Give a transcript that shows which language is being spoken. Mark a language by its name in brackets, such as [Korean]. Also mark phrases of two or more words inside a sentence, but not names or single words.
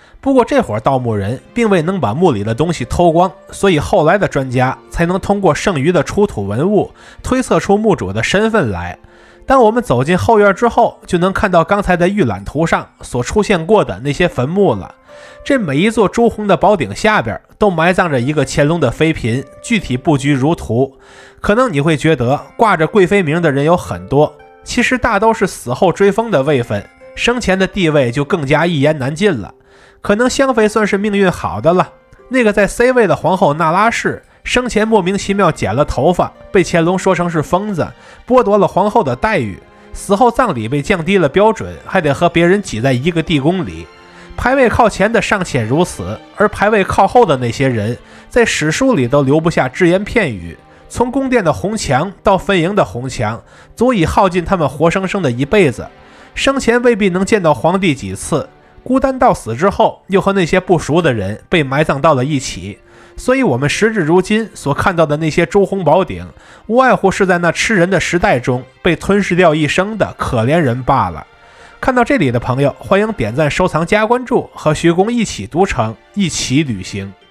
[Chinese] 不過這夥盜墓人並未能把墓裡的東西偷光，所以後來的專家才能通過剩余的出土文物推測出墓主的身份来。当我們走進後院之後，就能看到剛才的預覽圖上所出現過的那些墳墓了。這每一座朱紅的寶頂下邊都埋葬着一個乾隆的妃嬪，具體布局如圖。可能你會覺得掛着貴妃名的人有很多，其實大都是死後追封的位分，生前的地位就更加一言难盡了。可能香妃算是命運好的了，那個在 C 位的皇后那拉氏，生前莫名其妙剪了頭髮，被乾隆說成是瘋子，剝奪了皇後的待遇，死後葬禮被降低了標準，還得和別人擠在一個地宮裡。排位靠前的尚且如此，而排位靠後的那些人，在史書裡都留不下只言片語。從宮殿的紅牆到墳茔的紅牆，足以耗盡他們活生生的一輩子。生前未必能見到皇帝幾次，孤單到死之後，又和那些不熟的人被埋葬到了一起。所以我們时至如今所看到的那些朱紅寶頂，無外乎是在那吃人的时代中被吞噬掉一生的可憐人罷了。看到这裡的朋友，歡迎點讚、收藏、加關注，和徐公一起讀城，一起旅行。